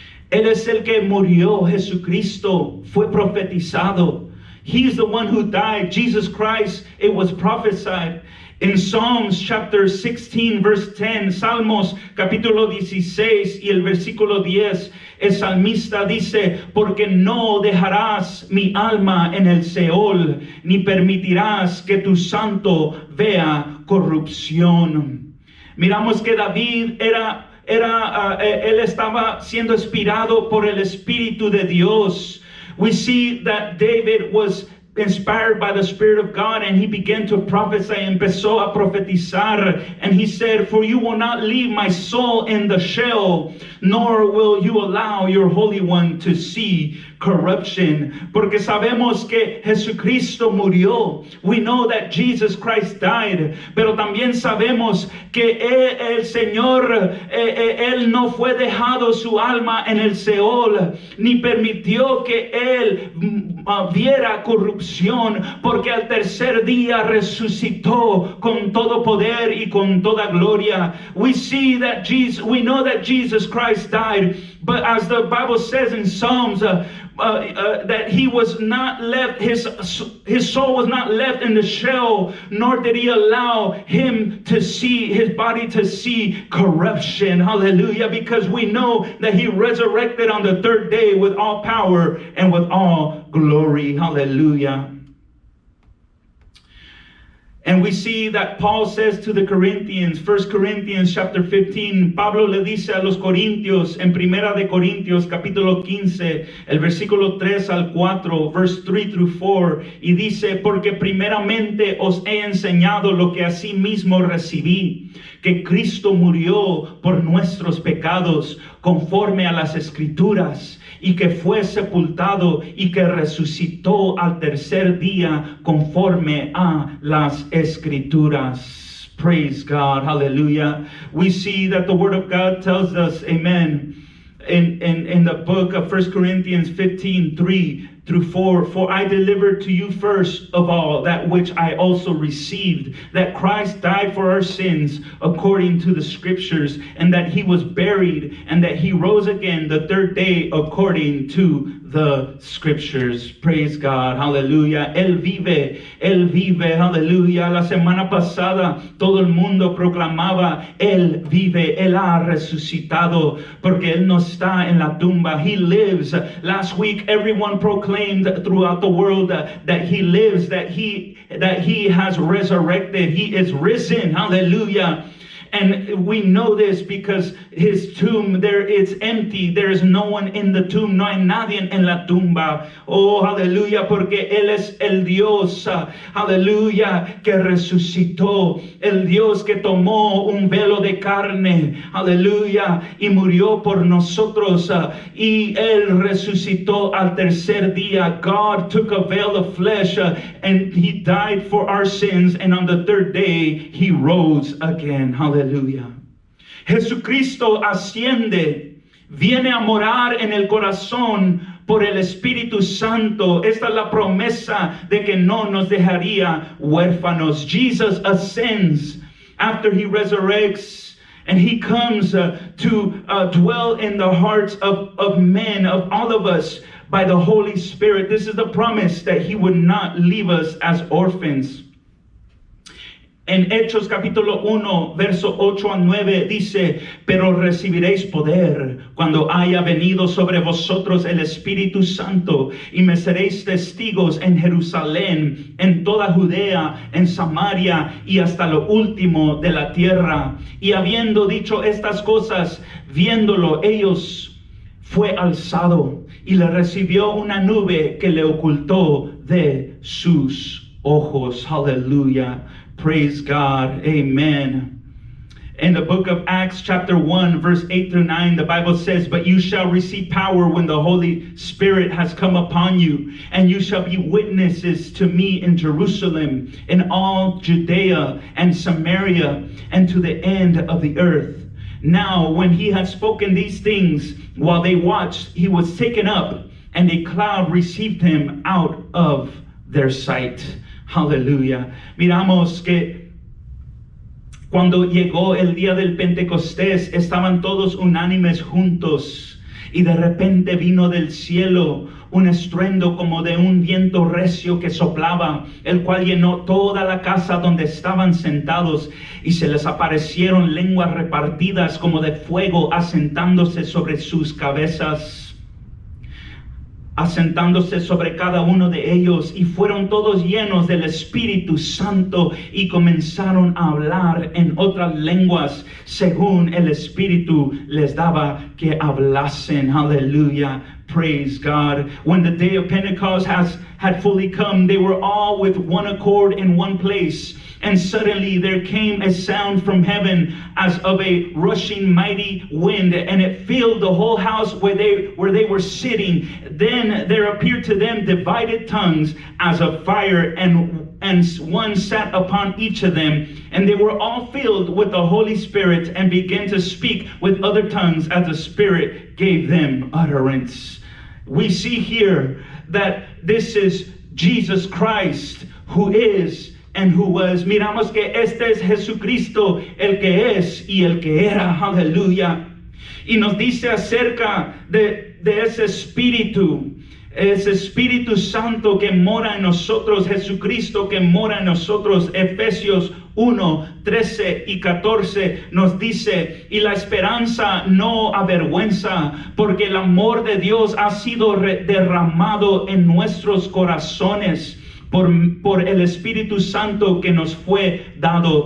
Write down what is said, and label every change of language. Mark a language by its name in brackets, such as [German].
[Spanish] Él es el que murió, Jesucristo, fue profetizado. [English] He's the one who died, Jesus Christ, it was prophesied. In Psalms chapter 16 verse 10, [Spanish] Salmos capítulo 16 y el versículo 10, el salmista dice, porque no dejarás mi alma en el Seol, ni permitirás que tu santo vea corrupción. Miramos que David él estaba siendo inspirado por el Espíritu de Dios. [English] We see that David was inspired by the Spirit of God, and he began to prophesy, [Spanish] empezó a profetizar, [English] and he said, for you will not leave my soul in the Sheol, nor will you allow your Holy One to see corruption. [Spanish] Porque sabemos que Jesucristo murió. [English] We know that Jesus Christ died, [Spanish] pero también sabemos que el Señor, él no fue dejado su alma en el Seol, ni permitió que él viera corrupción, porque al tercer día resucitó con todo poder y con toda gloria. [English] We know that Jesus Christ died, but as the Bible says in Psalms, that he was not left, his soul was not left in the Sheol, nor did he allow his body to see corruption. Hallelujah. Because we know that he resurrected on the third day with all power and with all glory. Hallelujah. And we see that Paul says to the Corinthians, 1 Corinthians chapter 15, [Spanish] Pablo le dice a los Corintios, en Primera de Corintios capítulo 15, el versículo 3 al 4, [English] verse 3 through 4, [Spanish] y dice, porque primeramente os he enseñado lo que asimismo recibí, que Cristo murió por nuestros pecados, conforme a las Escrituras, y que fue sepultado y que resucitó al tercer día conforme a las Escrituras. [English] Praise God. Hallelujah. We see that the Word of God tells us, amen, in the book of 1 Corinthians 15:3, through 4, for I delivered to you first of all that which I also received, that Christ died for our sins according to the scriptures, and that he was buried, and that he rose again the third day according to the scriptures. Praise God, hallelujah. [Spanish] Él vive, [English] hallelujah. [Spanish] La semana pasada todo el mundo proclamaba, Él vive, Él ha resucitado, porque Él no está en la tumba. [English] He lives. Last week, everyone proclaimed throughout the world that He lives, that He has resurrected. He is risen, hallelujah. And we know this because his tomb, it's empty. There is no one in the tomb. [Spanish] No hay nadie en la tumba. Oh, aleluya, porque Él es el Dios, aleluya, que resucitó. El Dios que tomó un velo de carne, aleluya, y murió por nosotros. Y Él resucitó al tercer día. [English] God took a veil of flesh and He died for our sins. And on the third day, He rose again. Hallelujah. [Spanish] Jesucristo asciende, viene a morar en el corazón por el Espíritu Santo. Esta es la promesa de que no nos dejaría huérfanos. [English] Jesus ascends after He resurrects, and He comes to dwell in the hearts of men, of all of us, by the Holy Spirit. This is the promise that He would not leave us as orphans. [Spanish] En Hechos capítulo 1, verso 8 a 9 dice, pero recibiréis poder cuando haya venido sobre vosotros el Espíritu Santo, y me seréis testigos en Jerusalén, en toda Judea, en Samaria y hasta lo último de la tierra. Y habiendo dicho estas cosas, viéndolo ellos, fue alzado y le recibió una nube que le ocultó de sus ojos. [English] Hallelujah. Praise God. Amen. In the book of Acts chapter 1 verse 8 through 9, the Bible says, but you shall receive power when the Holy Spirit has come upon you, and you shall be witnesses to me in Jerusalem, in all Judea and Samaria, and to the end of the earth. Now when he had spoken these things, while they watched, he was taken up, and a cloud received him out of their sight. [Spanish] Aleluya. Miramos que cuando llegó el día del Pentecostés, estaban todos unánimes juntos, y de repente vino del cielo un estruendo como de un viento recio que soplaba, el cual llenó toda la casa donde estaban sentados, y se les aparecieron lenguas repartidas como de fuego, asentándose sobre sus cabezas, asentándose sobre cada uno de ellos, y fueron todos llenos del Espíritu Santo y comenzaron a hablar en otras lenguas según el Espíritu les daba que hablasen. [English] Hallelujah. Praise God. When the day of Pentecost had fully come, they were all with one accord in one place. And suddenly there came a sound from heaven as of a rushing mighty wind, and it filled the whole house where they were sitting. Then there appeared to them divided tongues as of fire, and one sat upon each of them. And they were all filled with the Holy Spirit and began to speak with other tongues as the Spirit gave them utterance. We see here that this is Jesus Christ, who is and who was. [Spanish] Miramos que este es Jesucristo, el que es y el que era. Aleluya. Y nos dice acerca de ese Espíritu Santo que mora en nosotros, Jesucristo que mora en nosotros. Efesios 1, 13 y 14 nos dice, y la esperanza no avergüenza, porque el amor de Dios ha sido derramado en nuestros corazones por el Espíritu Santo que nos fue dado.